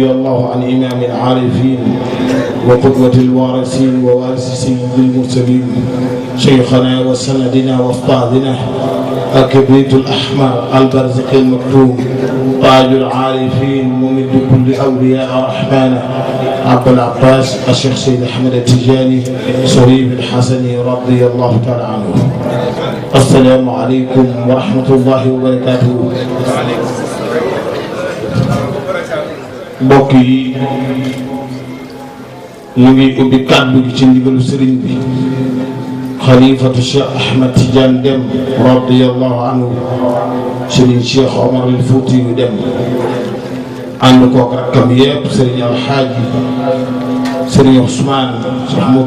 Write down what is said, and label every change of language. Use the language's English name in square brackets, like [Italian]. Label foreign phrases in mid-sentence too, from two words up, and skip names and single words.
[Arabic] الله عن إمام العارفين وقدوة الوارثين ووارث سيد المرسلين شيخنا وسندنا واستاذنا الكبريت الأحمر البرزق المكتوم تاج العارفين ممد كل أولياء الرحمن عبد العباس الشيخ سيد أحمد التجاني شريف الحسني رضي الله تعالى عنه. السلام عليكم ورحمة الله وبركاته. [Wolof] mbokk yi ñu ngi ubbi kàddu gi ci ndigalu sëriñ bi xalifatu Cheikh Ahmed Tidiane Deme [Arabic] رضي الله عنه [Wolof] sëriñ Cheikh Omar al Fouti yu Deme ànd koog rakkam yépp sëriñ Alxaaji sëriñ Ousmane Cheikh Modou